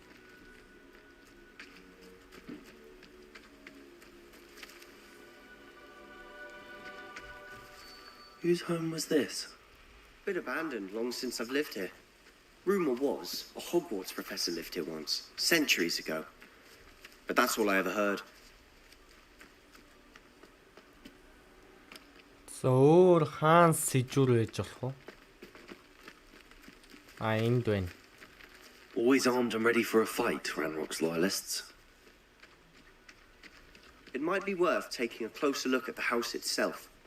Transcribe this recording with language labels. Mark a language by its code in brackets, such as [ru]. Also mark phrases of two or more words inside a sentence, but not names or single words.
[en] Whose home was this? Been abandoned long since I've lived here. Rumour was a Hogwarts professor lived here once, centuries ago. But that's all I ever heard. [mn] Зөөр хаан сэжүр байж болох уу? Энд байна. [en] Always armed and ready for a fight, Ranrock's loyalists. It might be worth taking a closer look at the house itself.